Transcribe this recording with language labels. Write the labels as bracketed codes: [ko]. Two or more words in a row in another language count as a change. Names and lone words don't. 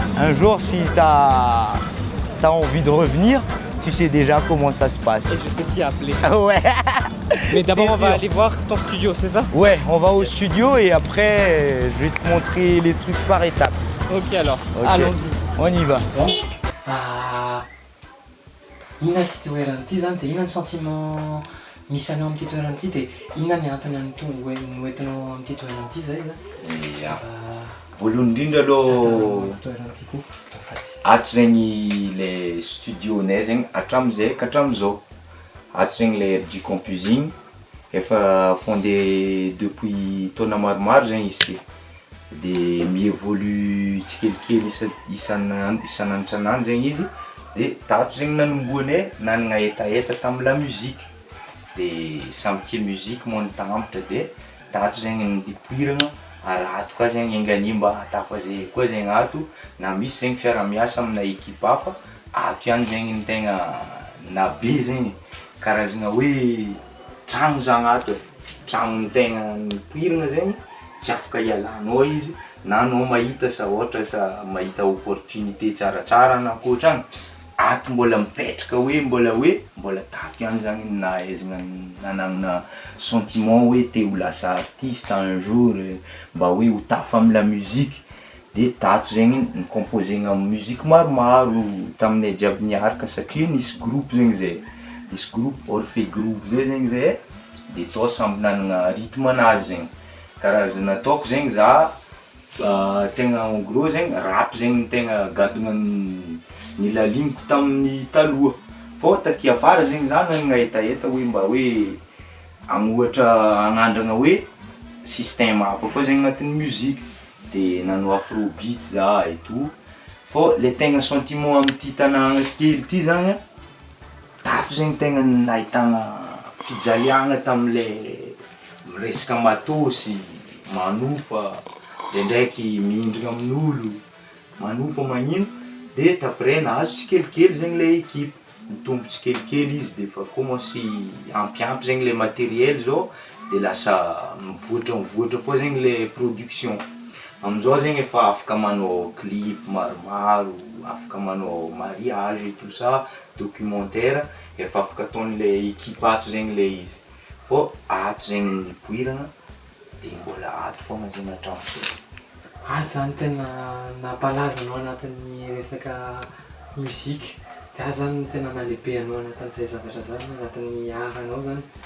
[fr] Un jour, si t'as envie de revenir, tu sais déjà comment ça se passe. Et je sais qui appeler. Ouais. Mais d'abord, C'est on va sûr. aller voir ton studio, c'est ça? Ouais, on va au studio et après, je vais te montrer les trucs par étapes. Ok alors, Ok. allons-y. On y va. [mg] Ah, inanty toerana ity zany dia inany sentiment misy anao amin'ity toerana ity dia inany antony noentinao amin'ity toerana ity zay zany? Voalohany indrindra aloha Toerana ity koa. ato zegny le studionay zegny hatramizay ka hatramizao. Ato zegny le RJ Campus igny efa [fr] fondé depuis [mg] taona maromaro zegny izy ty. De mievolue tsikelikely isan'andro zegny izy. De tato zegny nanomboanay nanagna etaeta tamin'ny [fr] la musique. [mg] De samy tia musique moa nitambatra de tato zegny nidipoirana ary ato koa zegny engania mba hatafaze koa zegny ato na misy zegny fiara-miasa amina ekipa hafa ato ihany zegny ny tegna nabe zegny karazagna hoe tragno zany ato e. Tragno ny tegna nipoirana zegny tsy afaka ialanao izy na anao mahita sa ohatra sa mahita opportunité tsaratsara na akoatrany ato mbola mipetraka hoe mbola tato ihany zany nahaizana nanagna sentiment hoe te ho lasa [fr] artiste un jour [mg] mba hoe ho tafa amin'ny [fr] la musique. [mg] De tato zegny nicomposegna musique maromaro taminay jiaby niaraka satria nisy groupe zegny zay. Nisy groupe Orphée Group zay zegny zay de tao samby nanagna rythme anazy zegny. Karazana ataoko zegny za tegna [fr] en gros [mg] zegny rap zegny tegna gadona nilaligniko tamin'ny taloha. Fô taty afara zegny za nanagna etaeta hoe mba hoe agnohatra agnandragna hoe système hafa koa zegny agnatin'ny musique. De nanao afrobeat za [fr] et tout. [mg] Fô le tegna sentiment amin'ity tanàgna kely ty zany tato zegny tegna nahitagna fijaliagna tam'le resaka matôsy, manofa, de ndraiky mihindrana amin'olo, manofa magnino. De après nahazo tsikelikely zegny le équipe, nitombo tsikelikely izy de fa commencé ampiampy zegny le matériel zao de lasa mivoatra foa zegny le production. Amizao zegny efa afaka manao clip maromaro, afaka manao mariage [fr] et tout ça, documentaire, [mg] efa afaka ataon'le équipe ato zegny le izy. Fô ato zegny nipoirana de mbola ato foagna zegny hatramin'izay. Zany tena nampalaza anao anatin'ny resaka musika. De zany tena nalehibe anao anatin'izay zavatra zany anatin'ny aranao zany.